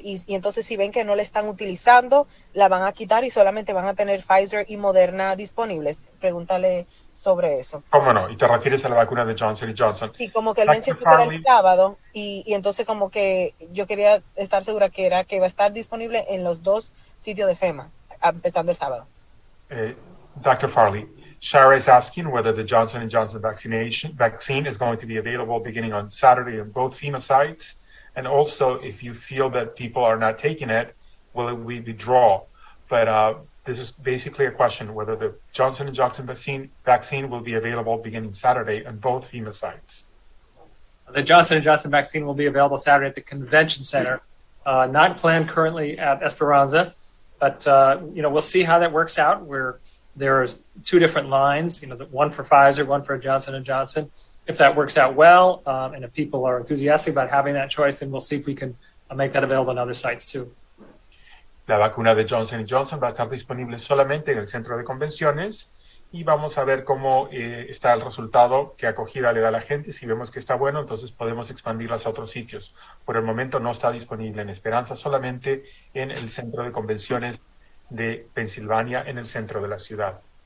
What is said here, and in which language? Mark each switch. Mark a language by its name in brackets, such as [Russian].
[Spanish] Y entonces si ven que no la están utilizando, la van a quitar y solamente van a tener Pfizer y Moderna disponibles. Pregúntale sobre eso. ¿Cómo no? ¿Y te refieres a la vacuna de Johnson & Johnson? Y como que él mencionó que era el sábado, y entonces como que yo quería estar segura que va a estar disponible en los 2 sitios de FEMA, empezando el sábado. [English] Dr. Farley, Shara is asking whether the Johnson & Johnson vaccine is going to be available beginning on Saturday in both FEMA sites, and also if you feel that people are not taking it, will we withdraw? But this is basically a question whether the Johnson & Johnson vaccine will be available beginning Saturday on both FEMA sites. The Johnson & Johnson vaccine will be available Saturday at the convention center, not planned currently at Esperanza, but we'll see how that works out. There are 2 different lines, one for Pfizer, one for Johnson & Johnson. If that works out well, and if people are enthusiastic about having that choice, then we'll see if we can make that available in other sites too. [Spanish] La vacuna de Johnson & Johnson va a estar disponible solamente en el centro de convenciones y vamos a ver cómo está el resultado, qué acogida le da a la gente. Si vemos que está bueno, entonces podemos expandirlas a otros sitios. Por el momento no está disponible en Esperanza, solamente en el centro de convenciones de Pensilvania, en el centro de la ciudad.